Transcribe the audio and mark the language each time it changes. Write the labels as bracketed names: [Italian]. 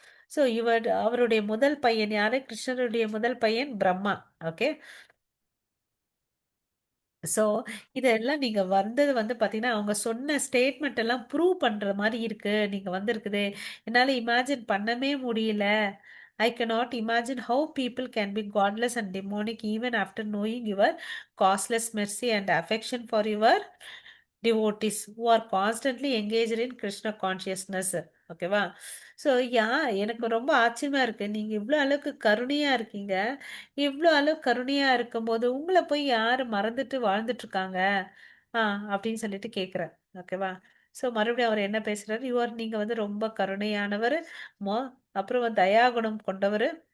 [Tamil] So அவருடைய முதல் பையன் யாரு? கிருஷ்ணருடைய முதல் பையன் பிரம்மா. ஓகே. ஸோ இதெல்லாம் நீங்க வந்தது வந்து பார்த்தீங்கன்னா, அவங்க சொன்ன ஸ்டேட்மெண்ட் எல்லாம் ப்ரூவ் பண்ற மாரி இருக்கு. நீங்க வந்திருக்குது. என்னால இமேஜின் பண்ணவே முடியல. [English] I cannot imagine how people can be godless and demonic even after knowing your causeless mercy and affection for your devotees who are constantly engaged in Krishna consciousness. [Tamil] ஓகேவா? ஸோ எனக்கு ரொம்ப ஆச்சரியமா இருக்கு. நீங்க இவ்ளோ அளவுக்கு கருணையா இருக்கீங்க. இவ்ளோ அளவு கருணையா இருக்கும்போது, உங்கள போய் யாரு மறந்துட்டு வாழ்ந்துட்டு இருக்காங்க? ஆ அப்படின்னு சொல்லிட்டு கேட்கிறேன். ஓகேவா? ஸோ மறுபடியும் அவர் என்ன பேசுறாரு? நீங்க வந்து ரொம்ப கருணையானவரு. மொ அப்புறம் வந்து தயாகுணம் கொண்டவரு.